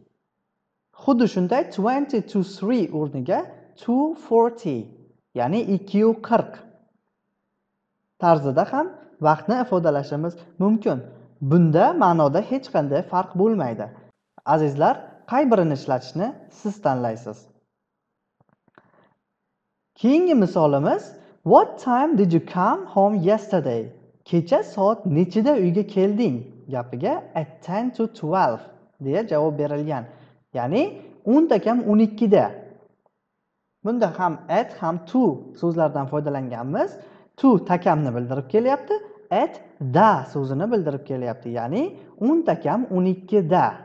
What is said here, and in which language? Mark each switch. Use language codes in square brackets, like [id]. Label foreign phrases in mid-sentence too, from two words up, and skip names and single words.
[uz] Xuddi shunday [en] 20 to 3 [uz] o'rniga 2:40, ya'ni 2:40 tarzida ham vaqtni ifodalashimiz mumkin. Bunda ma'noda hech qanday farq bo'lmaydi. Azizlar, qay birini ishlatishni siz tanlaysiz? Keyingi misolimiz [en] What time did you come home yesterday? [uz] Kecha soat nechida uyga kelding? Gapiga [en] at 10 to 12 [uz] deya javob berilgan. Ya'ni 10 takam 12 da. Bunda ham at ham to so'zlardan foydalanganmiz. To takamni bildirib kelyapti, at da so'zini bildirib kelyapti. Ya'ni 10 takam 12 da.